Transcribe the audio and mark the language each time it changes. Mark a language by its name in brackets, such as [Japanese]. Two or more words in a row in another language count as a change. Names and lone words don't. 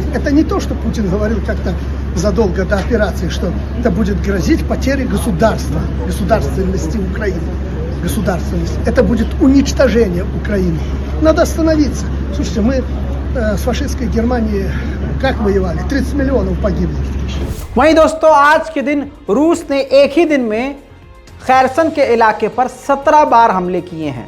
[Russian] Это не то, что Путин говорил как-то задолго до операции, что это будет грозить потерей государства, государственности Украины. Государственность. Это будет уничтожение Украины. Надо остановиться. Слушайте, мы с фашистской Германией как воевали? 30 миллионов погибло. [Hindi] वहीं दोस्तों आज के दिन रूस ने एक ही दिन में खैरसन के इलाके पर 17 बार हमले किए हैं।